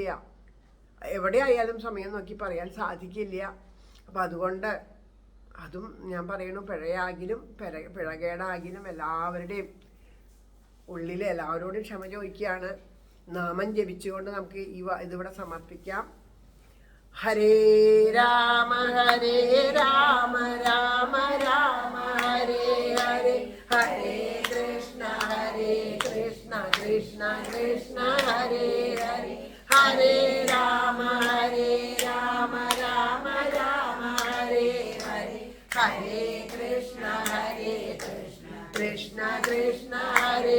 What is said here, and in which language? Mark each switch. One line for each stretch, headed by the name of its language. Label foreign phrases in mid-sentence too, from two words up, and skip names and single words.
Malayalam: എവിടെയായാലും സമയം നോക്കി പറയാൻ സാധിക്കില്ല. അപ്പം അതുകൊണ്ട് അതും ഞാൻ പറയണു, പിഴയാകിലും പിഴകേടാകിലും എല്ലാവരുടെയും ഉള്ളിൽ എല്ലാവരോടും ക്ഷമ ചോദിക്കുകയാണ്. നാമം ജപിച്ചുകൊണ്ട് നമുക്ക് ഇതിവിടെ സമർപ്പിക്കാം.
Sanskrit: ഹരേ രാമ രാമ രാമ ഹരേ ഹരേ, ഹരേ കൃഷ്ണ കൃഷ്ണ കൃഷ്ണ ഹരേ ഹരേ, ഹരേ രാമ രാമ രാമ ഹരേ ഹരേ, ഹരേ കൃഷ്ണ കൃഷ്ണ കൃഷ്ണ ഹരേ